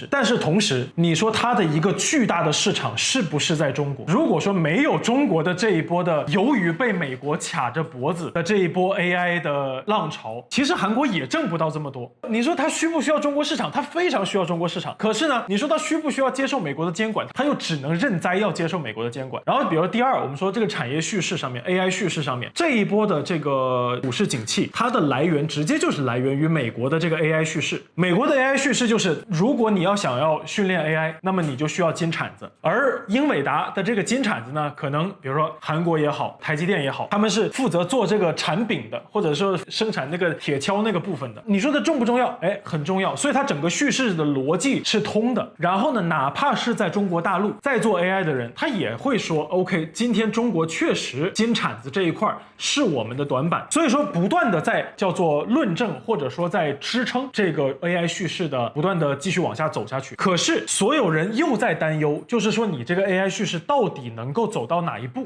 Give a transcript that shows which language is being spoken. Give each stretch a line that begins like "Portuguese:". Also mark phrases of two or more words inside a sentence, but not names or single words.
Chinese: 但是同時你說它的一個巨大的市场是不是在中国？如果說没有中國的這一波的由於被美國卡着脖子的這一波 AI 的浪潮，其實韓國也掙不到這麼多。你說它需不需要中國市場？它非常需要中國市场。可是呢，你說它需不需要接受美國的監管？它又只能認栽要接受美國的監管。然後比如第二，我們說這個產業敘事上面 AI 敘事上面這一波的這個股市景氣，它的來源直接就是來源於美國的這個 AI 敘事。美國的 AI 敘事就是如果你要想要訓練 AI，那麼你就需要金鏟子。而英偉達的這個金鏟子呢，可能比如說韓國也好，台積電也好，他們是負責責做這個產餅的，或者說生產那個鐵鍬那個部分的。你說的重不重要？哎，很重要。所以它整個敘事的邏輯是通的。然後呢，哪怕是在中國大陸在做 AI 的人，他也会說 OK，今天中國確實金鏟子這一塊是我們的短板。所以說不斷的在叫做論證，或者說在支撐這個 AI 敘事的不斷的繼續往下走下去。可是所有人又在擔憂，就是說你這個 AI 敘事到底能夠走到哪一步？